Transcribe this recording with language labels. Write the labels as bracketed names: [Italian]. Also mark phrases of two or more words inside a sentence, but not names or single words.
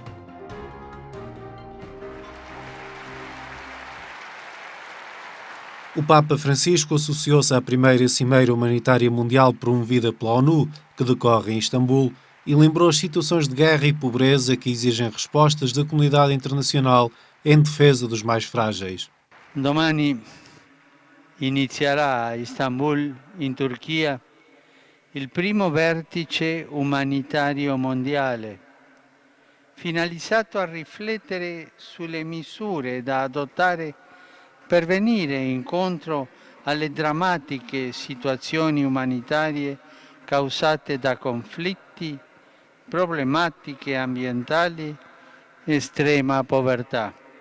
[Portuguese] O Papa Francisco associou-se à primeira Cimeira Humanitária Mundial promovida pela ONU, que decorre em Istambul, e lembrou as situações de guerra e pobreza que exigem respostas da comunidade internacional em defesa dos mais frágeis. [Italian] Domani inizierà a Istanbul, in Turchia, il primo vertice umanitario mondiale, finalizzato a riflettere sulle misure da adottare per venire incontro alle drammatiche situazioni umanitarie causate da conflitti, problematiche ambientali e estrema povertà.